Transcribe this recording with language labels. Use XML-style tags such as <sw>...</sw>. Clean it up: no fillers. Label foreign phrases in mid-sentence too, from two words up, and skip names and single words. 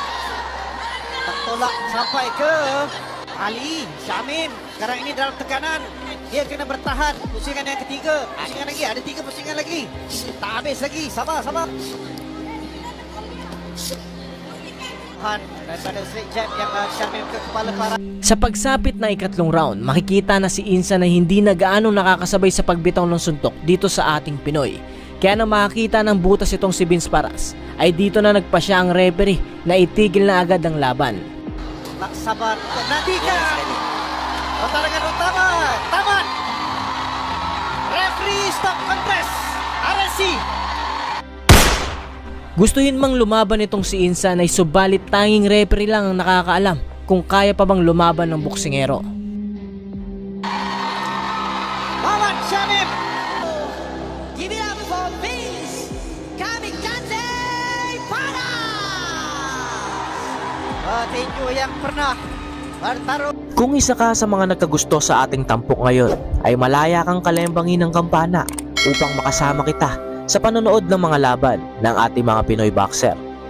<ms>Tertolak sampai ke Ali Syamim. Sekarang ini dalam tekanan. Dia kena bertahan. Pusingan yang ketiga. Pusingan lagi. Ada 3 pusingan lagi. Tak habis lagi. Sabar, sabar. Daripada</ms> <en>straight jab</en> <ms>yang Syamim ke kepala Faras.</ms> <tl>Sa pagsapit na ikatlong round, makikita na si Insa na hindi na gaano nakakasabay sa pagbitaw ng suntok dito sa ating Pinoy. Kaya na makakita ng butas itong si Vince Faras, ay dito na nagpasya ang referee na itigil na agad ang laban.</tl> <ms>Tak sabar untuk nantikan pertarungan utama. Tamat.</ms> <en>Referee stop contest. RSC.</en> <tl>Gustuhin mang lumaban itong si Insan ay subalit tanging referee lang ang nakakaalam kung kaya pa bang lumaban ng boksingero. Muhammad Syamim.</tl> <en>Give it up for Vince Kamikaze Faras!</en> <ms>Petinju yang pernah bertarung.</ms> <tl>Kung isa ka sa mga nagkagusto sa ating tampok ngayon, ay malaya kang kalembangin ng kampana upang makasama kita sa panonood ng mga laban ng ating mga Pinoy boxer.</tl>